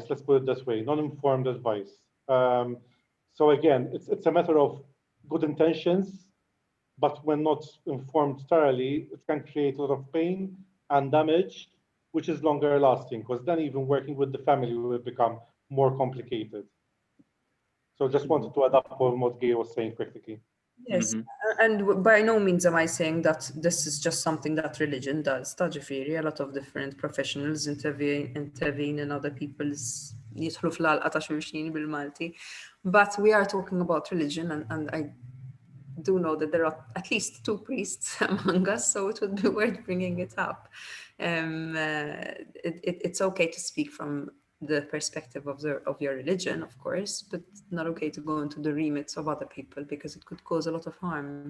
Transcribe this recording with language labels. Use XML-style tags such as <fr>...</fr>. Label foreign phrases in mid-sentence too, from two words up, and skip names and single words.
<en>Let's put it this way, non-informed advice. So again, it's a matter of good intentions, but when not informed thoroughly, it can create a lot of pain and damage, which is longer lasting, because then even working with the family will become more complicated. So just wanted to adapt on what Gail was saying practically. Yes, and by no means am I saying that this is just something that religion does. A lot of different professionals intervene in other people's</en> <mt>jidħlu fl-għalqa ta' xulxin bil-Malti.</mt> <en>But we are talking about religion, and I do know that there are at least 2 priests among us, so it would be worth bringing it up. It's okay to speak from the perspective of your religion, of course, but not okay to go into the remits of other people, because it could cause a lot of harm.</en>